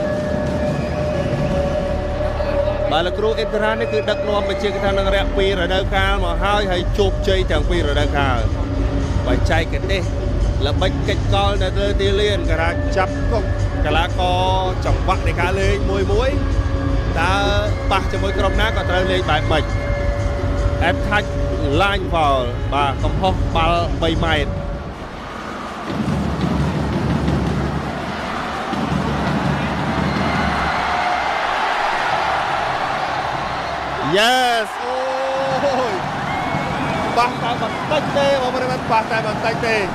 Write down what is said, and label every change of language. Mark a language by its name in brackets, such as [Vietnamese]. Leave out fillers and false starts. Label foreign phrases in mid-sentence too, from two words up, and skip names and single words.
[Khmer] បាទលោកគ្រូអ៊ីនត្រានេះគឺដឹកនាំបញ្ជាការអង្គរៈ2រដូវកាលមកហើយជោគជ័យទាំង2រដូវកាលបច្ចេកទេសល្បិចកិច្ចកលនៅលើទីលានការចាប់គុកកីឡាករចង្វាក់នៃការលេងមួយតើប៉ះជាមួយក្រុមណាក៏ត្រូវលេងបែបម៉េច [English] attack line ball [Khmer] បាទកំហុសបាល់3ម៉ែត្រ Yes អូយបាស់តែបន្តិចទេបងប្អូនបាស់តែបន្តិចទេ